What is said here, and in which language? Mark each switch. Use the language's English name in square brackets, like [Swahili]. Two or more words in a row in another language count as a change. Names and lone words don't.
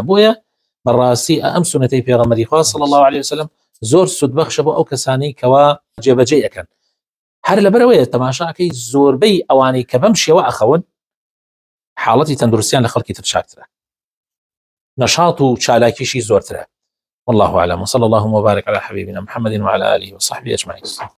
[Central Kurdish] بۆیە بەڕاستی ئەم سونەتەی پێغەمبەری خوا [Arabic] صلی الله عليه وسلم [Central Kurdish] زۆر سودبەخشە بۆ ئەو کەسانی کەوا جێبەجێ ئەکەن. هەر لەبەرەوەیە تەماشاکەی زۆربەی ئەوانەی کە بەم شێوە ئەخەون حاڵەتی تەندروستیان لە خەڵکی تر چاکترە، نەشاط و چالاکیشی زۆرترە. [Arabic] والله أعلم، وصلى الله وبارك على حبيبنا محمد وعلى آله وصحبه أجمعين.